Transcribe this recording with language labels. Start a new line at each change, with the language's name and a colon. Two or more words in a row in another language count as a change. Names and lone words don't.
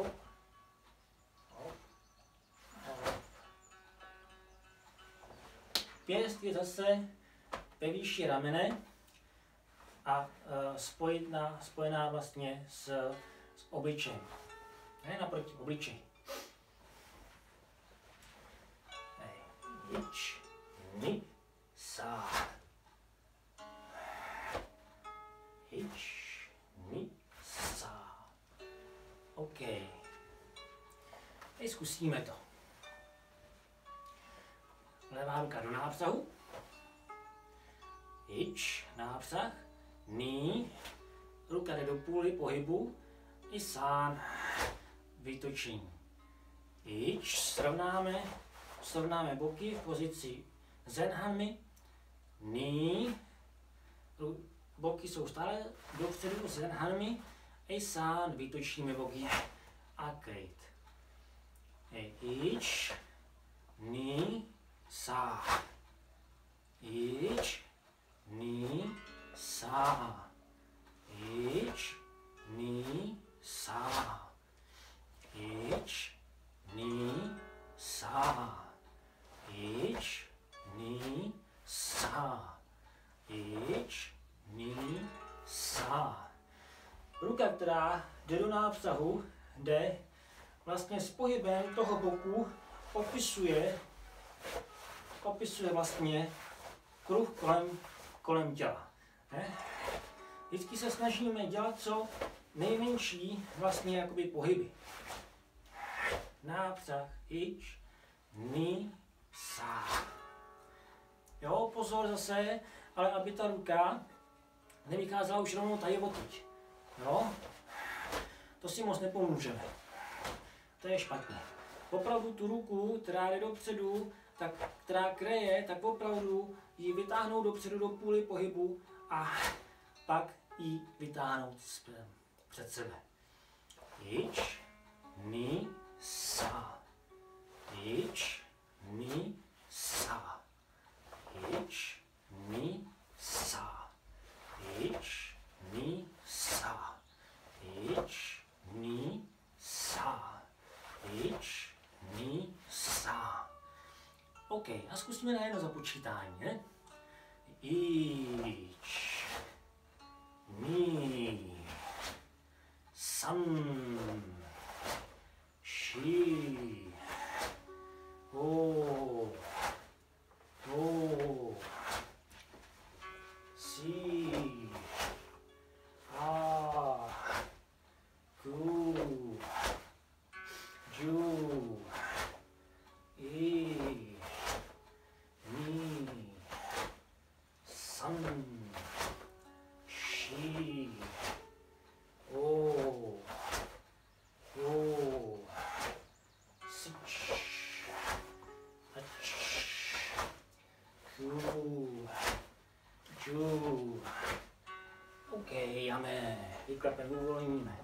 Czech: Hop. Hop. Pěst je zase ve výši ramene a spojená vlastně s obličejem. Ne, naproti obličeji.
Japanese: Ič, ni, sa. Ič, ni, sa.
Czech: OK. Teď zkusíme to. Levá ruka do nápřahu. Ič, nápřah. Ni, ruka jde do půly pohybu. I sán, vytočení. Ič, srovnáme boky v pozici zenhanmi. Ni, boky jsou stále dopředu zenhanmi. I sán, vytočíme boky a kryt.
Japanese: Ič, ni, sa. Ič, ni, sa. Ič, ni, sa. Ič, ni, sa. Ič, ni, sa. Ič, ni, sa.
Czech: Ruka, která jde do nápřahu, jde vlastně s pohybem toho boku, opisuje vlastně kruh kolem těla. Ne? Vždycky se snažíme dělat co nejmenší vlastně jakoby pohyby.
Japanese: Nápřah, ič, ni, sa.
Czech: Jo, pozor zase, ale aby ta ruka nevycházela už rovnou tady odtud. Jo, to si moc nepomůžeme. To je špatně. Opravdu tu ruku, která jde dopředu, tak, která kreje, tak opravdu ji vytáhnout dopředu do půly pohybu a pak ji vytáhnout před sebe.
Japanese: Ič, ni, sa. Ič, ni, sa. Ič, ni, sa. Ič, ni, sa. Ič, ni, sa. Ič, ni, sa.
Czech: OK, a zkusíme na jedno započítání, ne?
Japanese: Ič, ni, san, shi, o, si, a, ku, ju, i, ni, san, shi, o, sich, ach, ku, ju.
Czech: OK, máme, vyklapeme, uvolníme.